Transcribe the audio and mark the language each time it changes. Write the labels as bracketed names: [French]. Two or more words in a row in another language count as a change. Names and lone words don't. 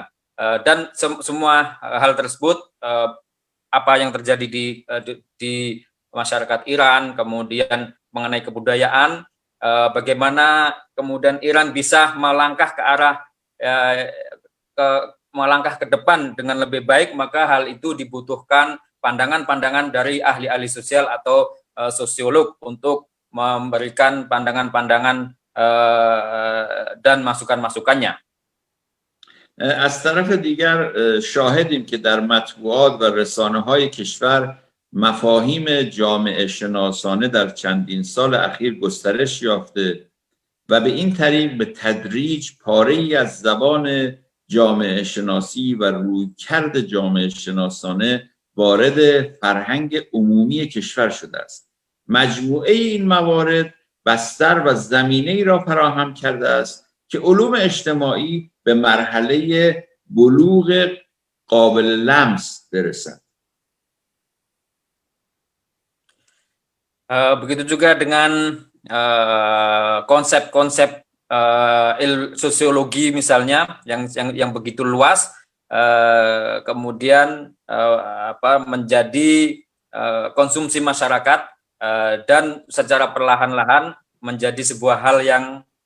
[Indonesian] dan semua hal tersebut, apa yang terjadi di masyarakat Iran, kemudian mengenai kebudayaan, bagaimana kemudian Iran bisa melangkah ke arah melangkah ke depan dengan lebih baik, maka hal itu dibutuhkan pandangan-pandangan dari ahli-ahli sosial atau sosiolog untuk memberikan pandangan-pandangan dan masukan-masukannya. [Persian] از طرف دیگر شاهدیم که در مطبوعات و رسانه‌های کشور مفاهیم جامعه شناسانه در چندین سال اخیر گسترش یافته و به این طریق به تدریج پاره‌ای از زبان جامعه شناسی و رویکرد جامعه شناسانه وارد فرهنگ عمومی کشور شده است. مجموعه این موارد بستر و زمینه‌ای را فراهم کرده است که علوم اجتماعی به مرحله بلوغ قابل لمس برسند. [Indonesian] Begitu juga dengan konsep-konsep sosiologi misalnya yang begitu luas, kemudian menjadi konsumsi masyarakat, dan secara perlahan-lahan menjadi sebuah hal yang